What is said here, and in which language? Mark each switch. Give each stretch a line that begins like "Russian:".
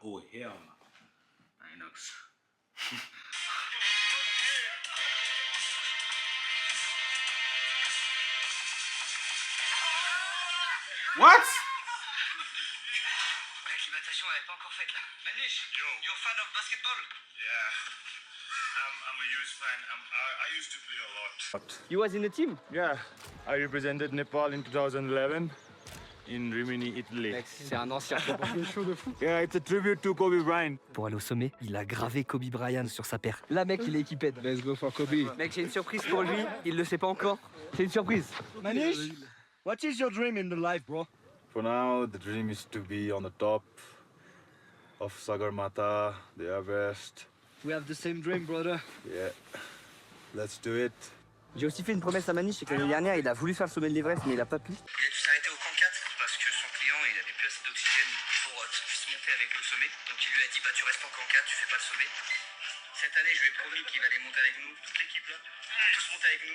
English: Oh hell. Inox. What?
French: L'acclimatation elle est pas encore faite là.
English: Manish, you're a fan of basketball? Yeah, I'm a huge fan. I used to play a lot. You was in the team? Yeah, I represented Nepal in 2011 in Rimini, Italy.
French: Mec, c'est un ancien. Chaud de fou.
English: Yeah, it's a tribute to Kobe Bryant.
French: Pour aller au sommet, il a gravé Kobe Bryant sur sa paire. Là, mec, il est équipé.
English: Let's go for Kobe.
French: Mec, j'ai une surprise pour lui. Il le sait pas encore. C'est une surprise.
English: Manish, what is your dream in the life, bro? For now, the dream is to be on the top of Sagarmatha, the Everest. We have the same dream, brother. Yeah, let's do it.
French: J'ai aussi fait une promesse à Manish, c'est que l'année dernière, il a voulu faire le sommet de l'Everest, mais il a pas pu. Il a dû s'arrêter au camp 4 parce que son client il avait plus assez d'oxygène pour se monter avec le sommet. Donc il lui a dit bah tu restes en camp 4, tu fais pas le sommet. Cette année je lui ai promis qu'il allait monter avec nous, toute l'équipe là, tous monter avec nous.